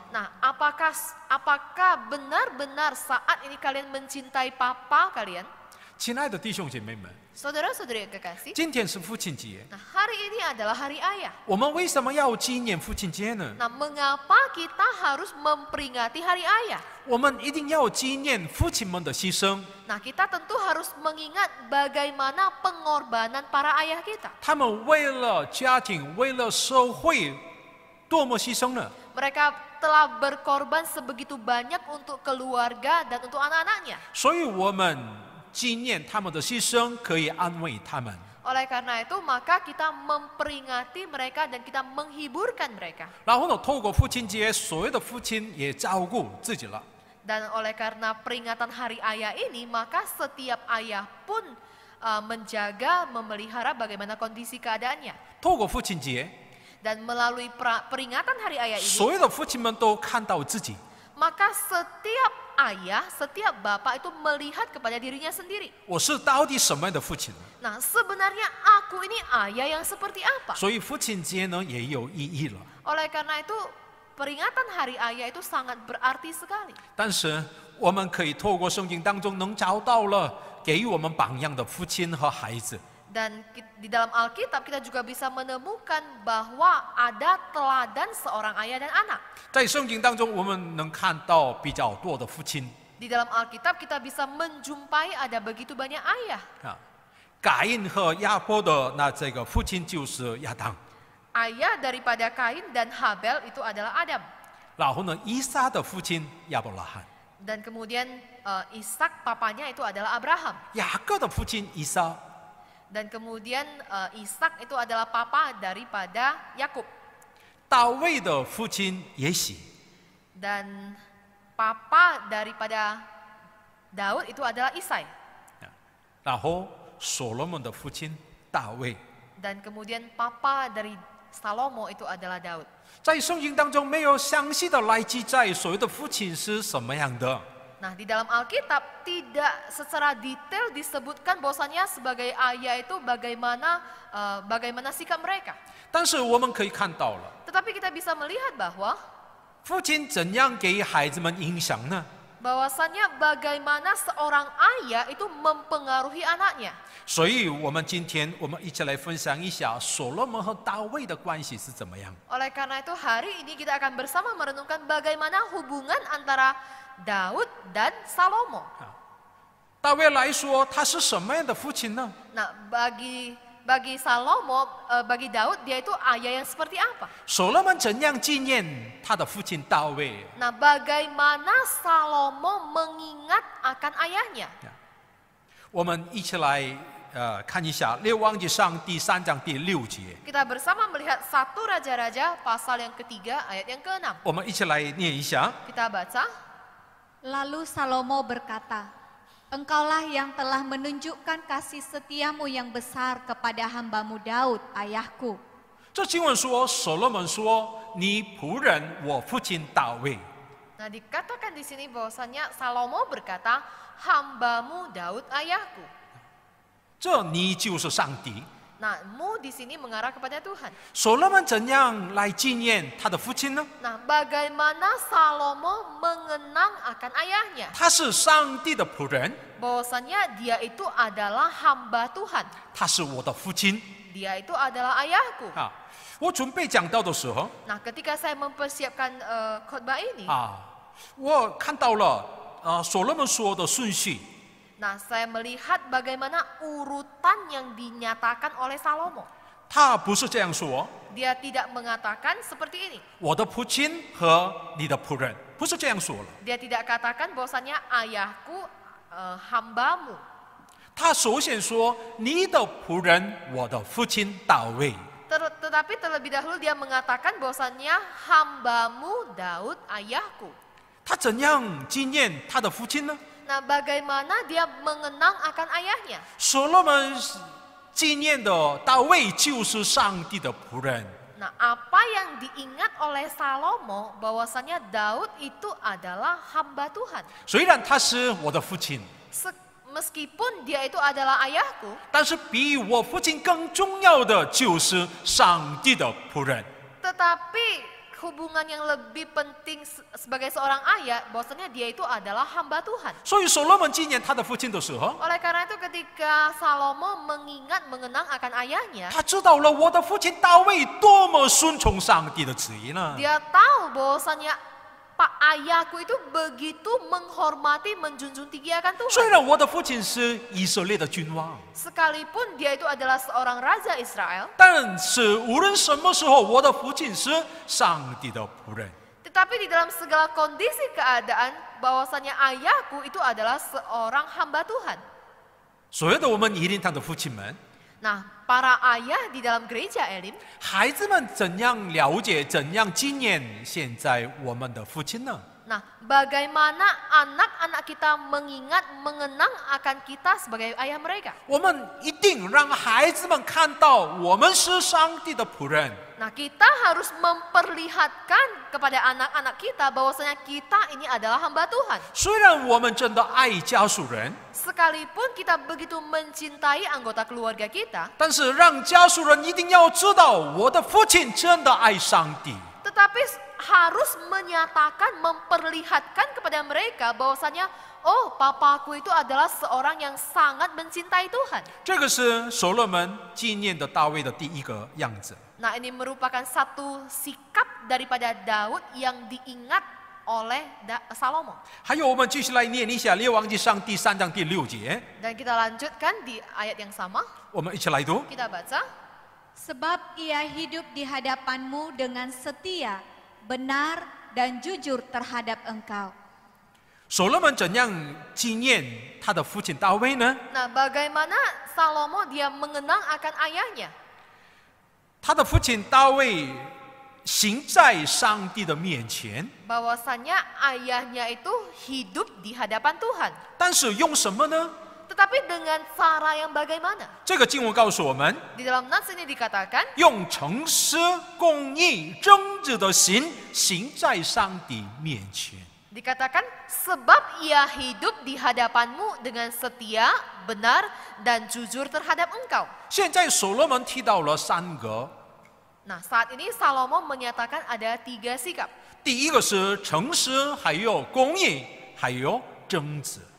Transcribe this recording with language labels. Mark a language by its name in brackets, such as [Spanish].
[Indonesian] Nah, apakah benar-benar saat ini kalian mencintai papa kalian? [Chinese] 亲爱的弟兄姐妹们， [Indonesian] Saudara-saudari yang kekasih, [Chinese] 今天是父亲节， [Indonesian] nah hari ini adalah hari ayah. [Chinese] 我们为什么要纪念父亲节呢？ [Indonesian] Nah, mengapa kita harus memperingati hari ayah? [Chinese] 我们一定要纪念父亲们的牺牲， [Indonesian] Nah, kita tentu harus mengingat bagaimana pengorbanan para ayah kita. [Chinese] 他们为了家庭，为了社会，多么牺牲呢？ [Indonesian] Mereka telah berkorban sebegitu banyak untuk keluarga dan untuk anak-anaknya. [Chinese] 所以我们纪念他们的牺牲，可以安慰他们。 [Indonesian] Oleh karena itu, maka kita memperingati mereka dan kita menghiburkan mereka. [Chinese] 然后呢，透过父亲节，所有的父亲也照顾自己了。 [Indonesian] Dan oleh karena peringatan hari ayah ini, maka setiap ayah pun menjaga, memelihara bagaimana kondisi keadaannya. [Chinese] 透过父亲节， [Indonesian] Dan melalui peringatan hari ayah ini, [Chinese] 所有的父亲们都看到自己。 [Indonesian] maka setiap ayah, setiap bapak itu melihat kepada dirinya sendiri. [Chinese] 我是到底什么样的父亲？ [Indonesian] Nah, sebenarnya aku ini ayah yang seperti apa? [Chinese] 所以父亲节呢也有意义了。 [Indonesian] Oleh karena itu, peringatan hari ayah itu sangat berarti sekali. [Chinese] 但是我们可以透过圣经当中能找到了给予我们榜样的父亲和孩子。 [Indonesian] Dan di dalam Alkitab kita juga bisa menemukan bahwa ada teladan seorang ayah dan anak. [Chinese] 在圣经当中，我们能看到比较多的父亲 [Indonesian] Di dalam Alkitab kita bisa menjumpai ada begitu banyak ayah. [Chinese] 啊，该隐和亚伯的那这个父亲就是亚当， [Indonesian] Ayah daripada Kain dan Habel itu adalah Adam. [Chinese] 然后呢，以撒的父亲亚伯拉罕， [Indonesian] Dan kemudian Ishak papanya itu adalah Abraham. [Chinese] 雅各的父亲以撒， [Indonesian] Dan kemudian Ishak itu adalah papa daripada Yakub. [Chinese] 大卫的父亲耶洗， [Indonesian] Dan papa daripada Daud itu adalah Isai. [Chinese] 然后所罗门的父亲大卫。 [Indonesian] Dan kemudian papa dari Salomo itu adalah Daud. [Chinese] 在圣经当中没有详细的来记载所谓的父亲是什么样的， [Indonesian] Nah, di dalam Alkitab tidak secara detail disebutkan bahwasanya sebagai ayah itu bagaimana sikap mereka. [Chinese] 但是我们可以看到了， [Indonesian] Tetapi kita bisa melihat bahwa [Chinese] 父亲怎样给孩子们影响呢？ [Indonesian] bahwasannya bagaimana seorang ayah itu mempengaruhi anaknya. [Chinese] 所以我们今天我们一起来分享一下所罗门和大卫的关系是怎么样。 [Indonesian] Oleh karena itu hari ini kita akan bersama merenungkan bagaimana hubungan antara Daud dan Salomo. [Chinese] 大卫来说，他是什么样的父亲呢？ [Indonesian] Nah, bagi Salomo, bagi Daud dia itu ayah yang seperti apa? [Chinese] 所罗门怎样纪念他的父亲大卫？ [Indonesian] Nah, bagaimana Salomo mengingat akan ayahnya? [Chinese] 我们一起来看一下《列王纪上》第3章第6节， [Indonesian] Kita bersama melihat 1 Raja-Raja pasal yang ketiga ayat yang ke-6. [Chinese] 我们一起来念一下。 [Indonesian] Kita baca. Lalu Salomo berkata, Engkaulah yang telah menunjukkan kasih setiamu yang besar kepada hambamu Daud, ayahku. [Chinese] 这经文说，所罗门说：“你仆人我父亲大卫。” [Indonesian] Nah, dikatakan di sini bahwasanya Salomo berkata, hambamu Daud ayahku. [Chinese] 这你就是上帝。 [Indonesian] Nah, mu di sini mengarah kepada Tuhan. [Chinese] 所罗门怎样来纪念他的父亲呢？ [Indonesian] Nah, bagaimana Salomo mengenang akan ayahnya? [Chinese] 他是上帝的仆人， [Indonesian] Bahwasanya dia itu adalah hamba Tuhan. [Chinese] 他是我的父亲 [Indonesian] Dia itu adalah ayahku. [Chinese] 啊！我准备讲到的时候 [Indonesian] Nah, ketika saya mempersiapkan khotbah ini, [Chinese] 啊，我看到了所罗门说的顺序。 [Indonesian] nah saya melihat bagaimana urutan yang dinyatakan oleh Salomo. [Chinese] 他不是这样说， [Indonesian] Dia tidak mengatakan seperti ini. [Chinese] 我的父亲和你的仆人，不是这样说了。 [Indonesian] Dia tidak katakan bahwasanya ayahku hambamu. [Chinese] 他首先说你的仆人，我的父亲大卫。 [Indonesian] Tetapi terlebih dahulu dia mengatakan bahwasanya hambamu Daud ayahku. [Chinese] 他怎样纪念他的父亲呢？ [Indonesian] Nah, bagaimana dia mengenang akan ayahnya? [Chinese] 所罗门纪念的大卫就是上帝的仆人。 [Indonesian] Nah, apa yang diingat oleh Salomo bahwasanya Daud itu adalah hamba Tuhan. [Chinese] 虽然他是我的父亲， [Indonesian] Meskipun dia itu adalah ayahku, [Chinese] 但是比我父亲更重要的就是上帝的仆人。 [Indonesian] tetapi hubungan yang lebih penting sebagai seorang ayah, bahwasanya dia itu adalah hamba Tuhan. [Chinese] 所以所罗门纪念他的父亲的时候， [Indonesian] Oleh karena itu ketika Salomo mengenang akan ayahnya, [Chinese] 他知道了我的父亲大卫多么顺从上帝的旨意呢？ [Indonesian] dia tahu bahwasanya Pak ayahku itu begitu menghormati, menjunjung tinggi akan [Chinese] 虽 [Indonesian] Tuhan. [Chinese] 然我的父亲是以色列的君王， [Indonesian] Sekalipun dia itu adalah seorang raja Israel, [Chinese] 但是无论什么时候，我的父亲是上帝的仆人。 [Indonesian] tetapi di dalam segala kondisi keadaan, bahwasanya ayahku itu adalah seorang hamba Tuhan. [Chinese] 所有的我们以灵堂的父亲们， [Indonesian] Nah, para ayah di dalam gereja Elim, [Chinese] 孩子们怎样了解、怎样纪念现在我们的父亲呢？ [Indonesian] nah bagaimana anak-anak kita mengenang akan kita sebagai ayah mereka. [Chinese] 我们一定让孩子们看到我们是上帝的仆人。 [Indonesian] Nah, kita harus memperlihatkan kepada anak-anak kita bahwasanya kita ini adalah hamba Tuhan. [Chinese] 虽然我们真的爱家属人， [Indonesian] Sekalipun kita begitu mencintai anggota keluarga kita, [Chinese] 但是让家属人一定要知道，我的父亲真的爱上帝。 [Indonesian] tetapi harus menyatakan, memperlihatkan kepada mereka bahwasanya, oh, papaku itu adalah seorang yang sangat mencintai Tuhan. [Chinese] 这个是所罗门纪念的大卫的第一个样子。 [Indonesian] Nah, ini merupakan satu sikap daripada Daud yang diingat oleh Salomo. [Chinese] 还有，我们继续来念一下《列王纪上》第3章第6节， [Indonesian] Dan kita lanjutkan di ayat yang sama, [Chinese] 我们一起来读。 [Indonesian] kita baca. Sebab ia hidup di hadapanmu dengan setia, benar, dan jujur terhadap engkau. [Chinese] 所罗门怎样纪念他的父亲大卫呢？ [Indonesian] Nah, bagaimana Salomo dia mengenang akan ayahnya? [Chinese] 他的父亲大卫行在上帝的面前， [Indonesian] Bahwasanya ayahnya itu hidup di hadapan Tuhan. [Chinese] 但是用什么呢？ [Indonesian] Tetapi dengan cara yang bagaimana? [Chinese] 这个经文告诉我们， [Indonesian] Di dalam nas ini dikatakan, [Chinese] 用诚实、公义、正直的心行在上帝面前。 [Indonesian] dikatakan sebab ia hidup di hadapanmu dengan setia, benar, dan jujur terhadap engkau. [Chinese] 现在所罗门提到了3个， [Indonesian] Nah, saat ini Salomo menyatakan ada 3 sikap. [Chinese] 第一个是诚实，还有公义，还有正直。